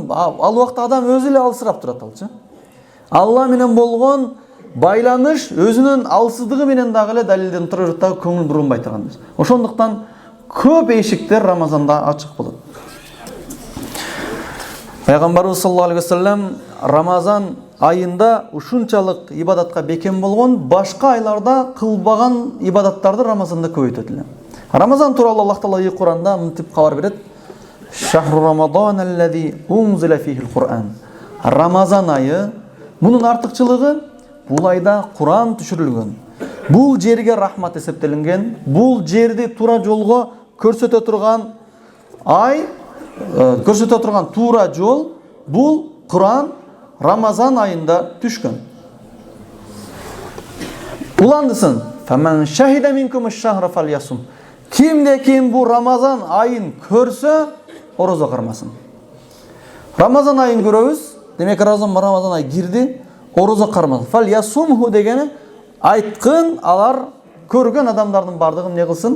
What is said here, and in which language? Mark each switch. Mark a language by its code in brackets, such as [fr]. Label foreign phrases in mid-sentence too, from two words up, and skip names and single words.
[ky] Ал убакта адам өзү эле алсырап турат алчы. Алла менен болгон байланыш өзүнүн алсыздыгы менен дагы эле далилденип тура берет, дагы көңүл бурулбай турган. Ошондуктан көп эшиктер Рамазанда ачык болот. Пайгамбарыбыз [ar] صلى الله عليه وسلم [ky] Рамазан айында ушунчалык ибадатка бекем болгон, башка айларда кылбаган ибадаттарды Рамазанда көбөйтөт эле. Рамазан тууралуу Аллах Таала Кур'анда мынтип кабар берет. [ar] شهر رمضان الذي أنزل فيه القرآن. [ky] Рамазан айы, мунун артыкчылыгы бул айда Кур'ан түшүрүлгөн. Бул жерге рахмат эсептелинген, бул жерди туура жолго көрсөтө турган ай, көрсөтө турган туура жол бул Кур'ан Рамазан айында түшкөн. Уландысын. [ar] فمن شهد منكم الشهر فليصمه. [ky] Кимде ким бу Рамазан айын көрсө, орозо кармасын. Рамазан айын көрөбүз. Демек Рамазан ай кирди, орозо кармасын. Фальясумху дегени айткын алар көргөн адамдардын бардыгын не кылсын?